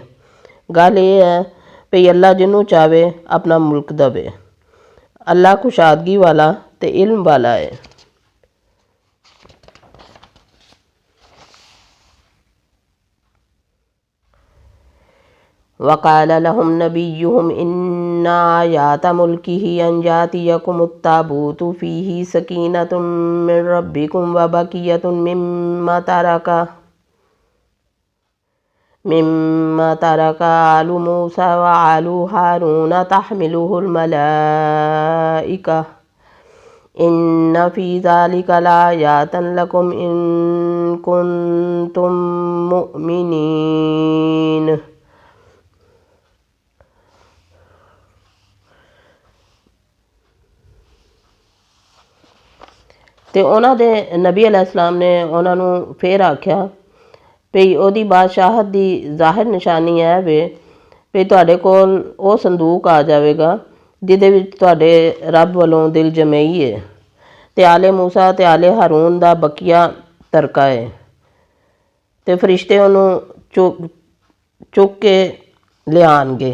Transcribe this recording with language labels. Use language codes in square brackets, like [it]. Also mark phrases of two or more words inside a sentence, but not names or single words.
[pa] ਗੱਲ ਇਹ ਹੈ ਭਈ ਅੱਲਾਹ ਜਿੰਨੂ ਚਾਹੇ ਅਪਨਾ ਮੁਲਕ ਦੇਵੇ। ਅੱਲਾਹ ਕੁਸ਼ਾਦਗੀ ਵਾਲਾ ਤੇ ਇਲਮ ਵਾਲਾ ਹੈ। [ar] وقال لهم نبيهم إن آية ملكه أن يأتيكم التابوت فيه سكينة من ربكم وبقية مما ترك آل موسى وآل هارون تحمله الملائكة إن في ذلك لآية لكم إن كنتم مؤمنين. [pa] ਤੇ ਉਨ੍ਹਾਂ ਦੇ ਨਬੀ ਅਲੈਹਿੱਸਲਾਮ ਨੇ ਉਨ੍ਹਾਂ ਨੂੰ ਫਿਰ ਆਖਿਆ ਭਈ ਓਹਦੀ ਬਾਦਸ਼ਾਹਤ ਦੀ ਜ਼ਾਹਿਰ ਨਿਸ਼ਾਨੀ ਹੈ ਵੇ ਭਈ ਤੁਹਾਡੇ ਕੋਲ ਓਹ ਸੰਦੂਕ ਆ ਜਾਵੇਗਾ ਜਿਹਦੇ ਵਿੱਚ ਤੁਹਾਡੇ ਰੱਬ ਵੱਲੋਂ ਦਿਲ ਜਮਈ ਹੈ ਤੇ ਆਲੇ ਮੂਸਾ ਤੇ ਆਲੇ ਹਾਰੂਨ ਦਾ ਬਕੀਆ ਤਰਕਾ ਹੈ ਤੇ ਫ਼ਰਿਸ਼ਤੇ ਓਨੂੰ ਚੁੱਕ ਕੇ ਲਿਆਣਗੇ।